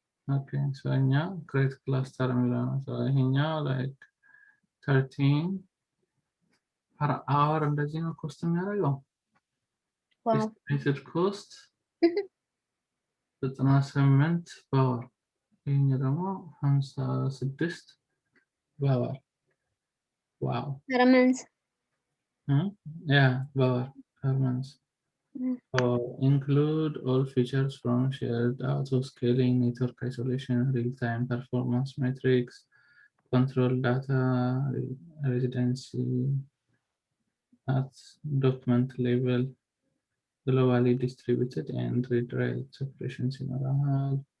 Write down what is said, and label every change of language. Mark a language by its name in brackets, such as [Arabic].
[English] Okay, so now create cluster so here like 13 per hour [Amharic] እንደዚህ ነው ኮስት የሚያደርገው ዋው [English] estimated cost [Amharic] 98 በወር ይሄኛው ደግሞ 56 በወር ዋው [English] per month yeah በወር per month so include all features from shared auto scaling network isolation real-time performance metrics control data residency at document level globally distributed and read-write separations in our